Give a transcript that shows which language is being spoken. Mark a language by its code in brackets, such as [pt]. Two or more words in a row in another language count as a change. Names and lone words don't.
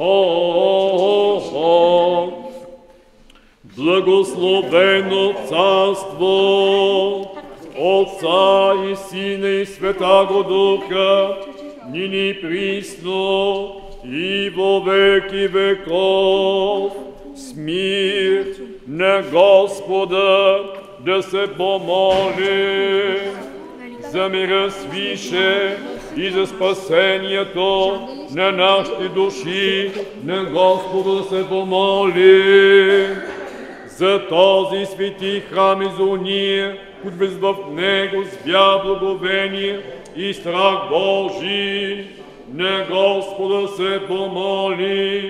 [cu] Благословено царство Отца и Сина и Святаго Духа, нини присно и во веки веков. [bg] С мир на Господа да се помоли за мира свише и за спасението на нашите души, на Господа да се помоли. За този свети храм и за уния, които влизат в него с вяра, благовение и страх Божий, на Господа се помолим.